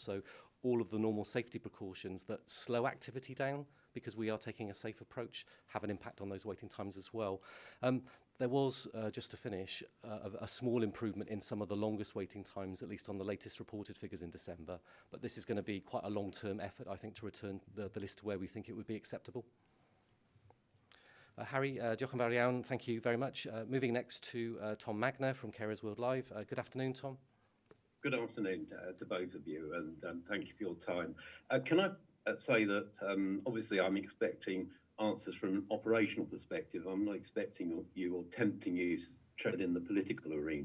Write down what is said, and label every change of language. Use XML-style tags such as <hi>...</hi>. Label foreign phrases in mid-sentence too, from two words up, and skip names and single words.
<en>So all of the normal safety precautions that slow activity down because we are taking a safe approach have an impact on those waiting times as well. There was, just to finish, a small improvement in some of the longest waiting times, at least on the latest reported figures in December. But this is going to be quite a long-term effort, I think, to return the list to where we think it would be acceptable.</en> <cy>Harry, diolch yn fawr iawn.</cy> <en>Thank you very much. Moving next to Tom Magner from Carers World Live. Good afternoon, Tom. Good afternoon to both of you, and thank you for your time. Can I say that obviously I'm expecting answers from an operational perspective. I'm not expecting you or tempting you to tread in the political arena.</en>